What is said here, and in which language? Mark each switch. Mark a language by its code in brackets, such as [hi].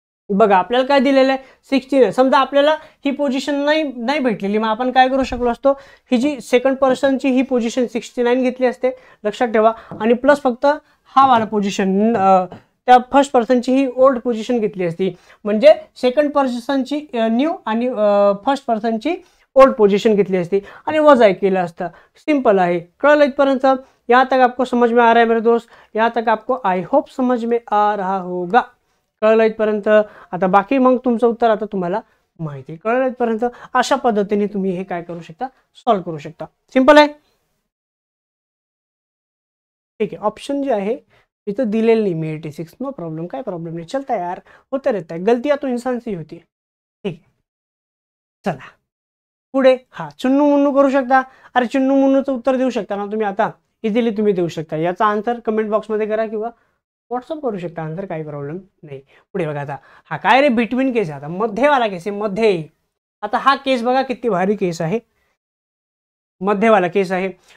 [mr] बघा आपल्याला काय दिलेलं आहे, 69. समजा आपल्याला ही पोझिशन नाही भेटलेली, मग आपण काय करू शकलो असतो, ही जी सेकंड पर्सनची ही पोझिशन 69 घेतली असते, लक्षात ठेवा. आणि प्लस फक्त हा वाला पोझिशन त्या फर्स्ट पर्सनची ही ओल्ड पोझिशन घेतली असती. म्हणजे सेकंड पर्सनची न्यू आणि फर्स्ट पर्सनची ओल्ड पोझिशन घेतली असती आणि वजा 1 केला असता. सिंपल आहे. कळलं इथपर्यंत? [hi] यहाँ तक आपको समझ में आ रहा है मेरे दोस्त? यहाँ तक आपको आई होप समझ में आ रहा होगा. [mr] कळलं इथपर्यंत? आता बाकी मग तुमचं उत्तर आता तुम्हाला माहिती आहे. कळलं इथपर्यंत? अशा पद्धतीने तुम्ही हे काय करू शकता, सॉल्व्ह करू शकता. सिंपल आहे. ठीक आहे, ऑप्शन जे आहे इथं दिलेलं नाही मी 86. [hi] नो प्रॉब्लेम, [mr] काय प्रॉब्लेम नाही, [hi] चलता है यार, होता रहता है, गलतियां तो इंसान से ही होती है. ठीक है, चला. [mr] पुढे हा चुन्नू मुन्नू करू शकता. अरे चुन्नू मुन्नूचं उत्तर देऊ शकता ना तुम्ही, आता इझिली तुम्ही देऊ शकता. याचा आन्सर कमेंट बॉक्समध्ये करा किंवा व्हॉट्सअप करू शकता आन्सर, काही प्रॉब्लेम नाही. पुढे बघा आता हा काय रे बिटवीन केस आहे, आता मध्यवाला केस आहे मध्ये. आता हा केस बघा किती भारी केस आहे, मध्यवाला केस आहे.